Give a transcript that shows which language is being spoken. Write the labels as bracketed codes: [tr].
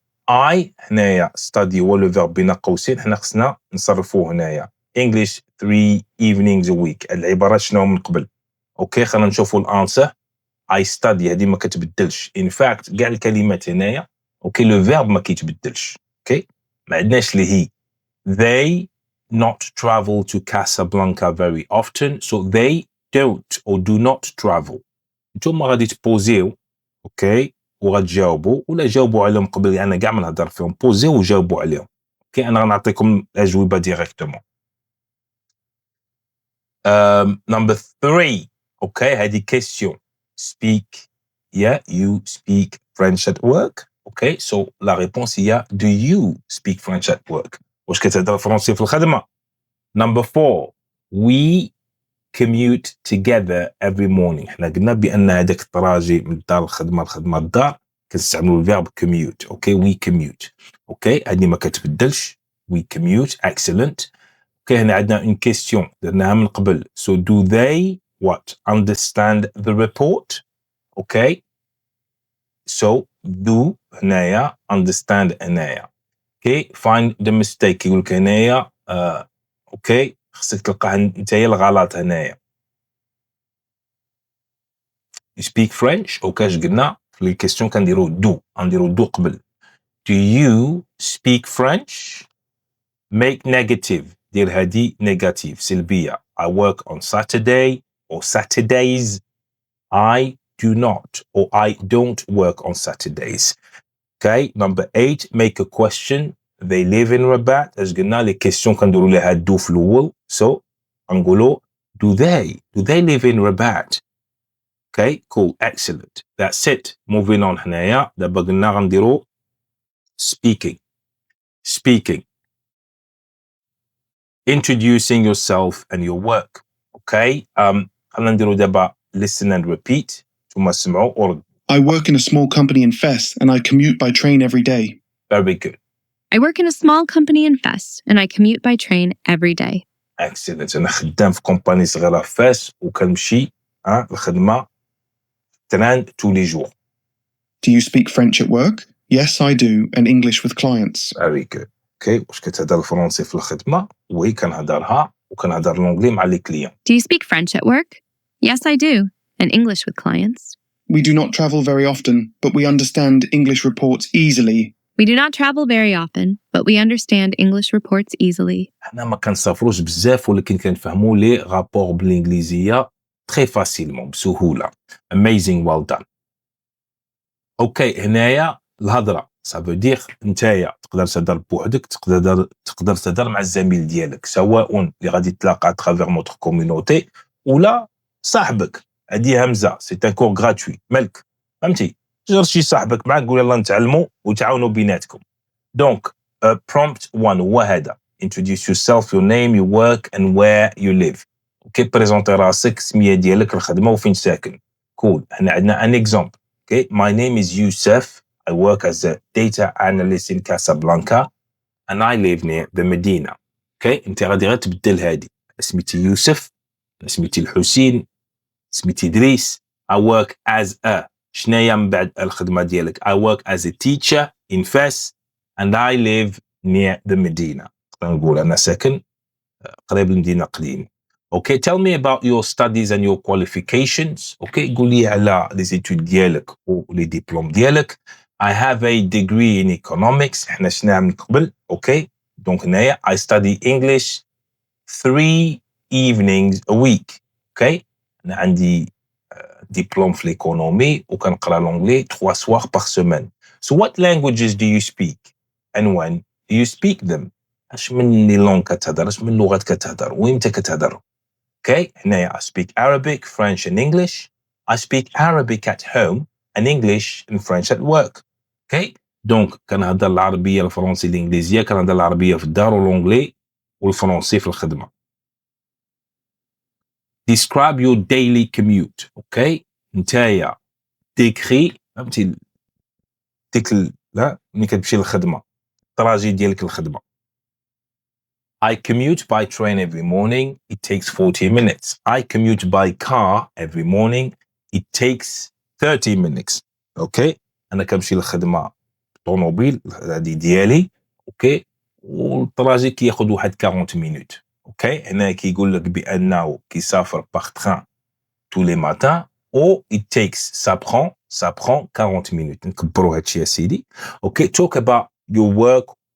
[ar] I هنايا [en] study [ar] هو لو فيرب بين قوسين حنا خصنا نصرفوه هنايا [en] English 3 evenings a week. [ar] العبارات شنو من قبل. اوكي خلينا نشوفوا الانسر. [en] I study [ar] هذه ما كتبدلش. [en] in fact [ar] كاع الكلمات هنايا اوكي لو فيرب ما كيتبدلش. اوكي ما عندناش اللي هي [en] they not travel to Casablanca very often. so they don't or do not travel. [ar] نتوما غادي تبوزيو اوكي وغتجاوبوا ولا جاوبوا عليهم قبل يعني كاع ما نهضر فيهم بوزيو وجاوبوا عليهم. اوكي انا غنعطيكم الاجوبه ديريكتومون. [en] number 3 okay هذه question. speak yeah you speak French at work. okay so [fr] la réponse [ar] هي [en] do you speak French at work. [ar] واش كتهضر فرنسي في الخدمه. [en] number 4 we commute together every morning. [ar] حنا قلنا بان هذاك الطراجي من الدار الخدمه الدار كنستعملوا الفيرب commute. [en] Okay we commute. [ar] اوكي هذه ما كتبدلش [en] we commute excellent. [ar] اوكي هنا عندنا [fr] une question [ar] درناها من قبل. [en] so do they what understand the report. [ar] اوكي [en] so do [ar] هنايا understand هنايا. اوكي find the mistake يقول لك هنايا اوكي خصك تلقاه انت هي الغلط هنايا. [en] you speak French. [ar] اوكي اش قلنا في الكيستيون كنديروا do قبل. [en] do you speak French. make negative [ar] دير هادي [en] negative [ar] سلبية. [en] I work on Saturday or Saturdays. I do not or I don't work on Saturdays. okay number 8 make a question. they live in Rabat. [ar] اش قلنا لي كيستيون كنديروا لها do في الاول. [en] so [ar] نقولوا [en] do they live in Rabat. okay cool excellent that's it. moving on [ar] هنايا دابا قلنا غنديروا [en] speaking introducing yourself and your work. okay [ar] خلينا نديروا دابا [en] listen and repeat. [ar] ثم اسمعوا or [en] I work in a small company in Fes and I commute by train every day. very good I work in a small company in Fes and I commute by train every day. excellent. [ar] انا خدام في كومباني صغيره في فاس وكنمشي الخدمه تران [fr] tous les jours. [en] Do you speak French at work? Yes, I do, and English with clients. very good. [ar] okay واش كتهضر الفرنسي في الخدمه؟ وي كنهضرها وكنهضر الانجلي مع لي كليون. [en] Do you speak French at work? Yes, I do. And English with clients. We do not travel very often, but we understand English reports easily. We do not travel very often, but we understand English reports easily. [ar] حنا ما كنسافروش بزاف ولكن كنفهموا لي رابور بالانجليزيه تري فاسيلمون بسهوله. [en] amazing well done. [ar] اوكي هنايا الهضره [fr] ça veut dire [ar] نتايا تقدر تهضر بوحدك تقدر تهضر مع الزميل ديالك سواء اللي غادي تلاقى ترافير نوتر كوميونيتي ولا صاحبك. هذه همزه سي ان كور غراتوي مالك فهمتي تجر شي صاحبك معاك قول يلاه نتعلموا وتعاونوا بيناتكم. دونك [en] prompt 1 [ar] هو هذا [en] introduce yourself your name your work and where you live. [ar] اوكي بريزونتي راسك السميه ديالك الخدمه وفين ساكن. cool. [en] هنا عندنا an example. Okay, my name is Youssef. I work as a data analyst in Casablanca and I live near the Medina. Okay, [ar] انت غادي غير تبدل هادي. اسميتي يوسف، اسميتي الحسين، اسميتي إدريس. [en] I work as a [ar] شناهي من بعد الخدمة ديالك؟ [en] I work as a teacher in Fes and I live near the Medina. [ar] نقول أنا ساكن قريب المدينة قديم. [en] Okay, tell me about your studies and your qualifications. [ar] Okay, قول لي على [fr] les études [ar] ديالك و [fr] les diplômes [ar] ديالك. [en] I have a degree in economics. [ar] احنا شناها من قبل. [en] Okay, [fr] donc [ar] هنايا [en] I study English 3 evenings a week. [fr] Okay, [ar] أنا عندي [fr] diplôme في l'économie [ar] وكنقرا [fr] l'anglais 3 soirs par semaine. [en] So what languages do you speak and when do you speak them? [ar] اش من لي لونغ كتهضر؟ اش من لغات كتهضر؟ ويمتى كتهضر؟ Okay, هنايا [en] I speak Arabic, French and English. I speak Arabic at home and English and French at work. [ar] Okay, [fr] donc [ar] كنهضر العربية الفرنسي الإنجليزية، كنهضر العربية في الدار والأنجلي والفرنسي في الخدمة. [en] Describe your daily commute. [ar] Okay, نتايا [fr] décrit [ar] فهمتي ديك لا ملي كتمشي للخدمة التراجي ديالك للخدمة. [en] I commute by train every morning. It takes 40 minutes. I commute by car every morning. It takes 30 minutes. [ar] Okay, أنا كنمشي للخدمة طوموبيل هذه ديالي. Okay, والتراجي كياخذ واحد [en] 40 minutes. [ar] Okay, هنا كيقول لك بأنه كيسافر باغ تران [fr] tous les matins [ar] or [en] it takes [fr] ça prend 40 minutes. [ar] نكبروا هادشي يا سيدي. [en] Okay, talk about your work.